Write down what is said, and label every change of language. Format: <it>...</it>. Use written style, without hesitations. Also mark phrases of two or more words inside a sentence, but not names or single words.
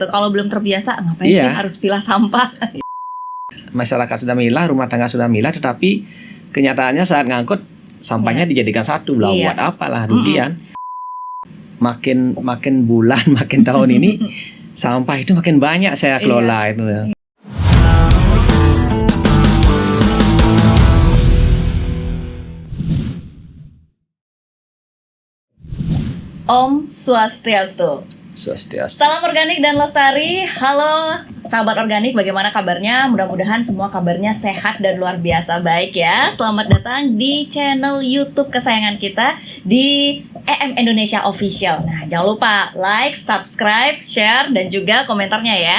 <id>Kalau belum terbiasa, ngapain sih harus pilah sampah? Masyarakat sudah milah, rumah tangga sudah milah, tetapi kenyataannya saat ngangkut sampahnya dijadikan satu. Buat apalah, rugian. Makin bulan, makin tahun ini sampah itu makin banyak saya kelola itu.</id> <sa>Om Swastiastu.</sa> <id>Salam organik dan lestari. Halo sahabat organik, bagaimana kabarnya? Mudah-mudahan semua kabarnya sehat dan luar biasa baik ya. Selamat datang di channel YouTube kesayangan kita di EM Indonesia Official. Nah, jangan lupa</id> <en>like, subscribe, share,</en> <id>dan juga komentarnya ya.</id>